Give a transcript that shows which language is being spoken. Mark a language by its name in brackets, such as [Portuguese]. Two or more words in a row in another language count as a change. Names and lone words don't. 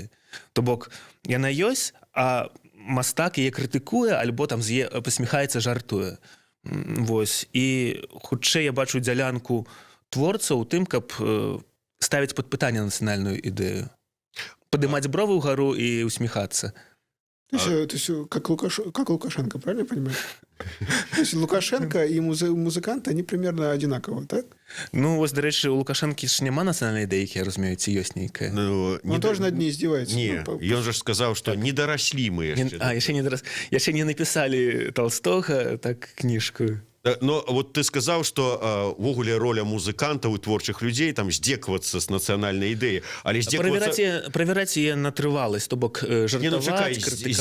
[Belarusian] То бок, яна ёсць, а мастак яе крытыкуе, альбо там пасміхаецца, жартуе. Вось. І хутчэй я бачу дзялянку творцаў у тым, каб ставіць пад пытанне нацыянальную ідэю. Падымаць бровы ўгару і усміхацца. [Russian] То есть как Лукашенко, правильно я понимаю? То есть Лукашенко и музыканты, они примерно одинаково, так? [Belarusian] Ну, вось, дарэчы, у Лукашэнкі ж няма нацыянальнай ідэі, я разумею, ці ёсць нейкая. [Russian] Ну, он тоже над ней издевается. [Belarusian] Не, ён же сказаў, што не дараслі мы яшчэ. Яшчэ не напісалі Толстога, так, кніжку. [Russian] Но вот [Belarusian] ты сказаў, што ввогуле роля музыкантаў і творчых людзей там здзекавацца з нацыянальнай ідэі, але правяраць яе на трываласць, то бок жартаваць, крытыкаваць.